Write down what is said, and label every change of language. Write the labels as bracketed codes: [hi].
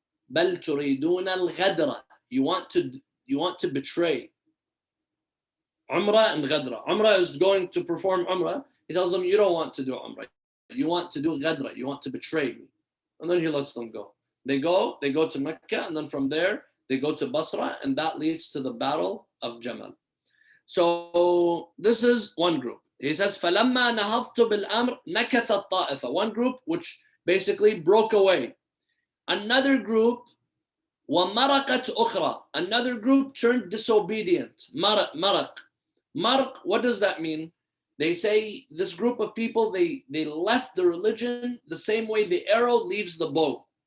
[ar] بل تريدون الغدرة. [en] You want to betray. Umrah and Ghadra. Umrah is going to perform Umrah. He tells them, you don't want to do Umrah. You want to do Ghadra. You want to betray me. And then he lets them go. They go to Mecca, and then from there, they go to Basra, and that leads to the Battle of Jamal. So this is one group. He says, [ar] فَلَمَّا نَهَضْتُ بِالْأَمْرِ نَكَثَ الطَّائِفَةِ. [en] One group which basically broke away. Another group, [ar] وَمَرَقَتْ أُخْرَى. [en] Another group turned disobedient. Marq, what does that mean? They say this group of people, they left the religion the same way the arrow leaves the bow.